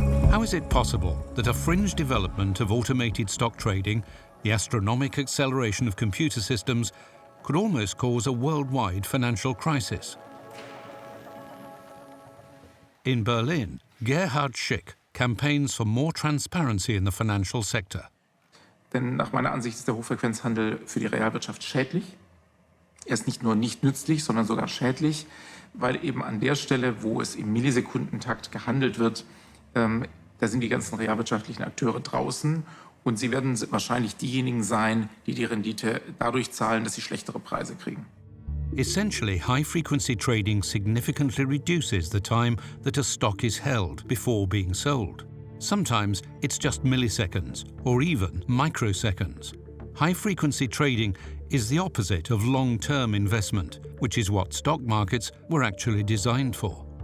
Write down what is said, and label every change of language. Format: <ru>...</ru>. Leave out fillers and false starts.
<en>How is it possible that a fringe development of automated stock trading, the astronomical acceleration of computer systems, could almost cause a worldwide financial crisis? In Berlin, Gerhard Schick campaigns for more transparency in the financial sector.</en> <de>Denn nach meiner Ansicht ist der Hochfrequenzhandel für die Realwirtschaft schädlich. Er ist nicht nur nicht nützlich, sondern sogar schädlich, weil eben an der Stelle, wo es im Millisekundentakt gehandelt wird, da sind die ganzen realwirtschaftlichen Akteure draußen und sie werden wahrscheinlich diejenigen sein, die die Rendite dadurch zahlen, dass sie schlechtere Preise kriegen.</de> <en>Essentially, high-frequency trading significantly reduces the time that a stock is held before being sold. Sometimes it's just milliseconds or even microseconds. High-frequency trading is the opposite of long-term investment, which is what stock markets were actually designed for.</en>